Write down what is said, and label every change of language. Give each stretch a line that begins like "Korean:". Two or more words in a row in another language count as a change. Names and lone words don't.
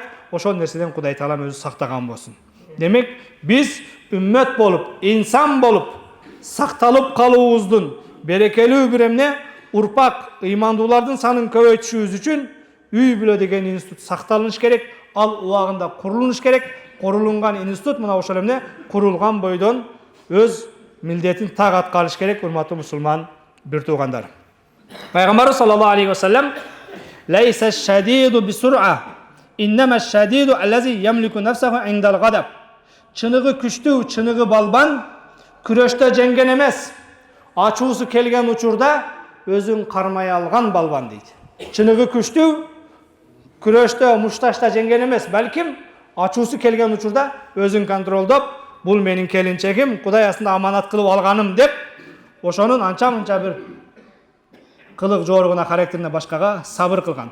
Kyrgyz: Ошол нерседен Кудай Таалам өзү сактаган болсун. Демек, биз үммөт болуп, инсан болуп, сакталып калуубуздун берекелүү бир эмне урпак, ыймандуулардын санын көбөйтүшүбүз үчүн үй бүлө деген институт сакталыш керек, ал убагында курулуш керек. Курулунган институт мына ошол эмне курулган бойдон өз милдетин так аткарыш керек, урматтуу мусулман бир туугандар.
Arabic: Пайгамбарыбыз صلى الله عليه وسلم ليس الشديد بالصرعة إنما الشديد الذي يملك نفسه عند الغضب».
Kyrgyz: Чыныгы күчтүү, чыныгы балбан күрөштө жеңген эмес, ачуусу келген учурда өзүн кармай алган балбан дейт. Чыныгы күчтүү, күрөштө, мушташта жеңген эмес, балким ачуусу келген учурда өзүн контролдоп, бул менин келинчегим, Кудай астында аманат кылып алганым деп, ошонун анча-мынча бир кылык жоругуна, характерине башкага сабыр кылган.